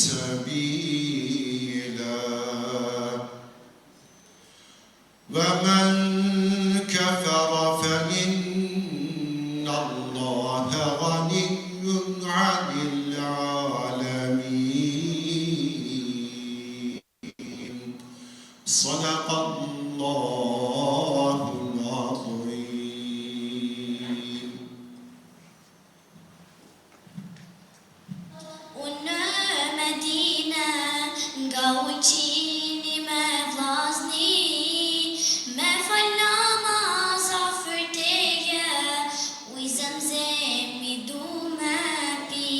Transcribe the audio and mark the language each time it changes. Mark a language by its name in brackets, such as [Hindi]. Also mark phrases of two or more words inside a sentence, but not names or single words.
[Arabic] سبيلا ومن كفر فإن الله غني عن العالمين صدق الله العظيم. [Albanian] Unë Medina nga uqini me vllazni, me fal namaza për teje, uj zemzemi du me pi.